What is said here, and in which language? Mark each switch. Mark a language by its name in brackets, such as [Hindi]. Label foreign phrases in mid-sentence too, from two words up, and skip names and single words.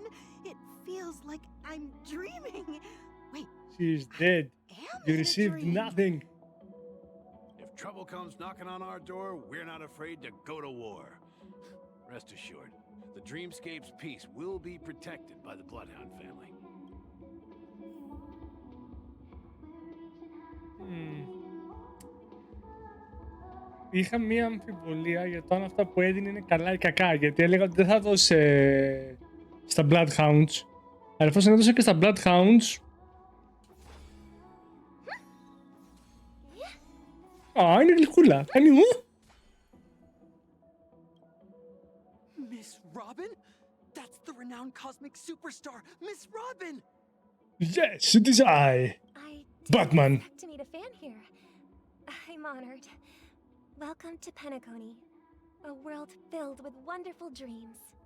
[English] It feels like I'm dreaming. Wait. She's dead. You in a received dream. nothing. If trouble comes knocking on our door, we're not afraid to go to war. Rest assured, the dreamscape's peace will be protected by the Bloodhound family. [Greek] Είχα μία αμφιβολία για το αν αυτά που έδινε είναι καλά ή κακά, γιατί έλεγα ότι δεν θα δώσει στα Bloodhounds, αλλά εφόσον έδωσε και στα Bloodhounds, Α, είναι γλυκούλα. Κάνει μου. [English] Miss Robin? That's the renowned cosmic superstar, Miss Robin! Yes, it is I. I Batman. didn't expect to meet a fan here. I'm honored. Welcome to Penacony, a world filled with wonderful dreams.